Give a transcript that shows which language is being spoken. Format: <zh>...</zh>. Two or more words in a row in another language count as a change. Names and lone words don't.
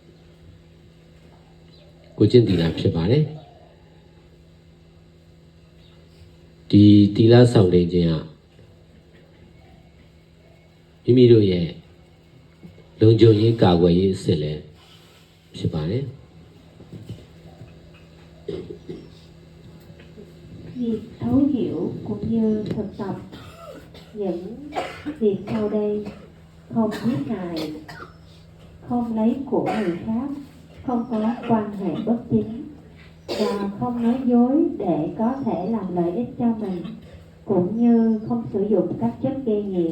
<my>ကိုကျင့်သီလဖြစ်ပါတယ်ဒီသီလဆောင်နေခြင်းဟာမိမိတို့ရဲ့လုံခြုံရေးကာကွယ်ရေးအစစ်လည်းဖြစ်ပါတယ်</my> <vi>Việc thấu hiểu cũng như thực tập những việc sau đây: không giết hại, không lấy của người khác, không có quan hệ bất chính, và không nói dối để có thể làm lợi ích cho mình, cũng như không sử dụng các chất gây nghiện.</vi>